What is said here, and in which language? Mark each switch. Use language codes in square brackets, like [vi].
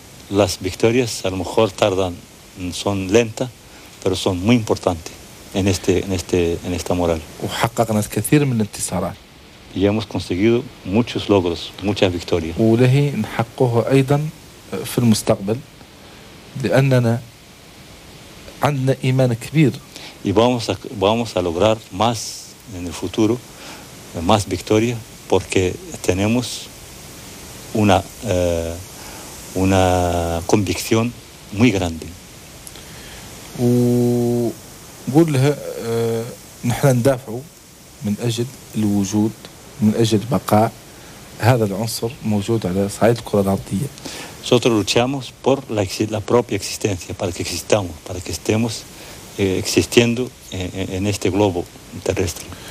[es] Las victorias a lo mejor tardan, son lentas, pero son muy importantes en esta moral. [ar] وحققنا الكثير من الانتصارات. [es] Y hemos conseguido muchos logros, muchas victorias. [ar] وله نحققه أيضا في المستقبل لأننا عندنا إيمان كبير. [es] Y vamos a lograr más en el futuro, más victoria, porque tenemos una convicción muy grande. [ar] وقول له نحن ندافع من أجل الوجود. من أجل بقاء هذا العنصر موجود على صعيد الكرة الأرضية. [es] Nosotros luchamos por la propia existencia, para que existamos, para que estemos existiendo en este globo terrestre.